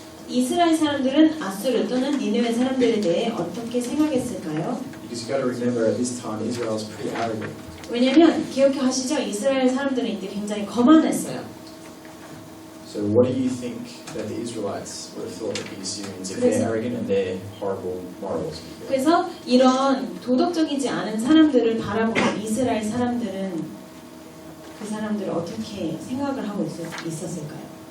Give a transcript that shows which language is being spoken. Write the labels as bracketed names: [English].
[Korean] 이스라엘 사람들은 아수르 또는 니느웨 사람들에 대해 어떻게 생각했을까요? [English] Because you've got to remember at this time Israel is pretty arrogant. [Korean] 왜냐하면 기억하시죠? 이스라엘 사람들은 이때 굉장히 거만했어요. [English] So what do you think that the Israelites would have thought of the Assyrians if they're arrogant and they're horrible morals? [Korean] 그래서 이런 도덕적이지 않은 사람들을 바라보는 이스라엘 사람들은 그 사람들을 어떻게 생각을 하고 있었을까요?